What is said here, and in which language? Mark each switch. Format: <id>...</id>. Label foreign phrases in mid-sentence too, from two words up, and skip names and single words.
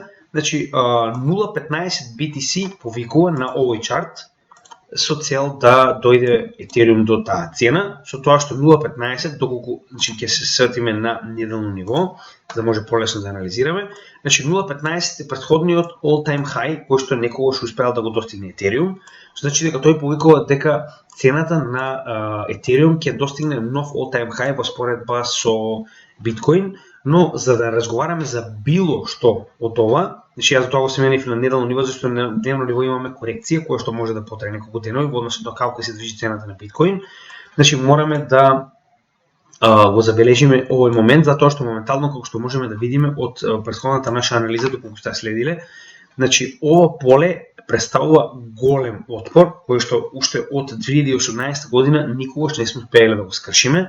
<mk>Значи 0.15 BTC повикува на овој чарт со цел да дојде Ethereum до таа цена, со тоа што 0.15, доколку значи ќе се сетиме на неделно ниво, за да може полесно да анализираме. Значи 0.15 е претходниот</mk> <en>all-time high</en> <mk>кој што некогаш успеал да го достигне Ethereum, значи дека тој повикува дека цената на Ethereum ќе достигне нов</mk> <en>all-time high</en> <mk>во споредба со биткоин, но за да разговараме за било што од ова, значи јас за тоа го сменив на неделно ниво, зашто на дневно ниво имаме корекција која што може да потрае неколку денови во однос на како се движи цената на биткоин. Значи мораме да го забележиме овој момент, затоа што моментално, како што можеме да видиме од претходната наша анализа, доколку сте следиле, значи ова поле представува голем отпор, кој што уште од 2018 година никогаш не сме успеале да го скршиме.</mk>